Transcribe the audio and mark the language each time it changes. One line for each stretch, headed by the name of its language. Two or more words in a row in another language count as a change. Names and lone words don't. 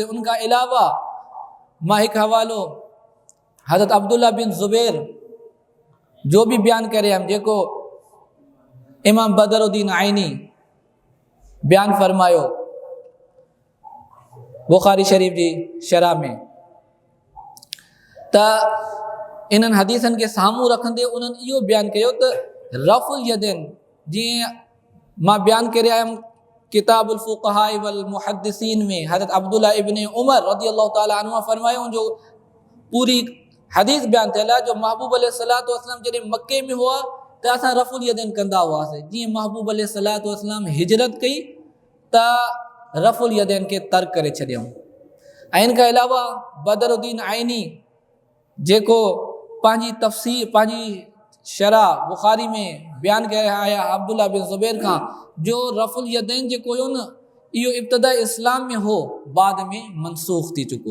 Sindhi: उनखां अलावा मां हिकु हवालो हज़रत अब्दुल्ला बिन ज़ुबैर जो बि बयान करे आयुमि, जेको इमाम बदरुद्दीन आइनी बयान फरमायो बुखारी शरीफ जी शरह में। त इन्हनि हदीसनि खे साम्हूं रखंदे उन्हनि इहो बयान कयो त
Arabic: رفع اليدين
Sindhi: जीअं मां बयान करे आयुमि किताबुल फ़ुक़हा वल मुहद्दिसीन में हज़रत अब्दुल्ला इब्न उमर
Arabic: رضي الله تعالى عنه
Sindhi: फरमायो, जो पूरी हदीस बयान थियल आहे, जो महबूब
Arabic: عليه الصلاة والسلام
Sindhi: जॾहिं मक्के में हुआ त असां
Arabic: رفع اليدين
Sindhi: कंदा हुआसीं। जीअं महबूब
Arabic: عليه الصلاة والسلام
Sindhi: हिजरत कई त
Arabic: رفع اليدين
Sindhi: खे तर्क करे छॾियऊं। ऐं इन खां अलावा बदरुद्दीन आइनी जेको पंहिंजी तफ़सीर पंहिंजी शरह बुखारी में बयानु करे आया अब्दुल्ला बिन ज़ुबैर खां, जो
Arabic: رفع اليدين
Sindhi: जेको हुयो न इहो इब्तिदा इस्लाम में हो, बाद में मनसूख़ थी चुको।